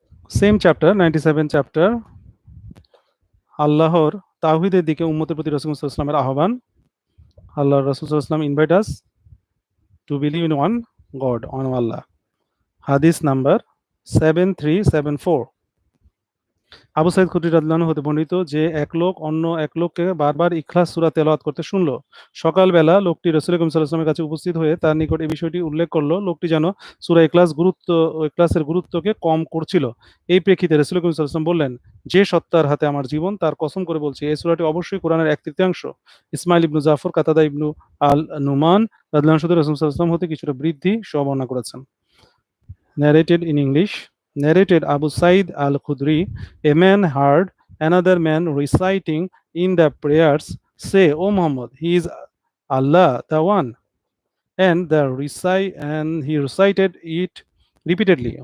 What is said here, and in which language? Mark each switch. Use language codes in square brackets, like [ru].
[en] Same chapter, 97 chapter, [bn] আল্লাহর তাওহীদের দিকে উম্মতের প্রতি রাসূল সাল্লাল্লাহু আলাইহি ওয়াসাল্লামের আহ্বান। [en] আল্লাহর রাসূল সাল্লাল্লাহু আলাইহি ওয়াসাল্লাম invite us to believe in one God, on Allah. Hadith number 7374. [bn] Abu Saeed খুদরী রাদিয়াল্লাহু আনহু হতে বর্ণিত যে এক লোক অন্য এক লোককে বারবার ইখলাস সূরা তেলাওয়াত করতে শুনল। সকালবেলা লোকটি রাসূল করিম সাল্লাল্লাহু আলাইহি ওয়াসাল্লামের কাছে উপস্থিত হয়ে তার নিকট এই বিষয়টি উল্লেখ করল। লোকটি যেন সূরা ইখলাসের গুরুত্বকে কম করছিল। এই প্রেক্ষিতে রাসূল করিম সাল্লাল্লাহু আলাইহি ওয়াসাল্লাম বললেন, যে সত্তার হাতে আমার জীবন, তার কসম করে বলছি, এই সূরাটি অবশ্যই কোরআনের 1/3। ইসমাঈল ইবনু জাফর, কাতাদা ইবনু আল নুমান রাদিয়াল্লাহু আনহু রাসূল সাল্লাল্লাহু আলাইহি ওয়াসাল্লাম হতে কিছুটা বৃদ্ধি সহ বর্ণনা করেছেন। [en] Narrated in English. Narrated Abu Sa'id al-Khudri, a man heard another man reciting in the prayers, say, O Muhammad, he is Allah the One. And he recited it repeatedly.